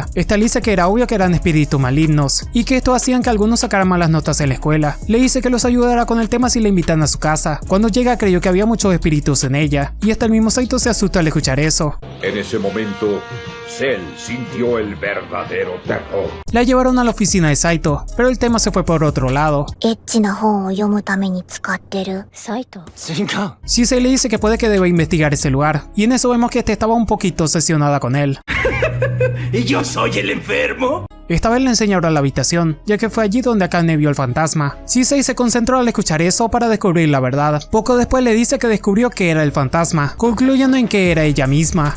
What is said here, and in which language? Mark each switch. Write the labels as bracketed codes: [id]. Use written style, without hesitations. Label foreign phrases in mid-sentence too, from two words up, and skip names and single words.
[es] Esta le dice que era obvio que eran espíritus malignos, y que esto hacían que algunos sacaran malas notas en la escuela. Le dice que los ayudará con el tema si le invitan a su casa. Cuando llega creyó que había muchos espíritus en ella, y hasta el mismo Saito se asusta al escuchar eso. En ese momento, Cell sintió el verdadero terror. La llevaron a la oficina de Saito, pero el tema se fue por otro lado. [ja] エッチな本を読むために使ってるサイト。違う。 [es] Shisei le dice que puede que deba investigar ese lugar, y en eso vemos que este estaba un poquito obsesionada con él. ¿Y yo soy el enfermo? Esta vez le enseña ahora la habitación, ya que fue allí donde Akane vio el fantasma. Shisei se concentró al escuchar eso para descubrir la verdad. Poco después le dice que descubrió que era el fantasma, concluyendo en que era ella misma.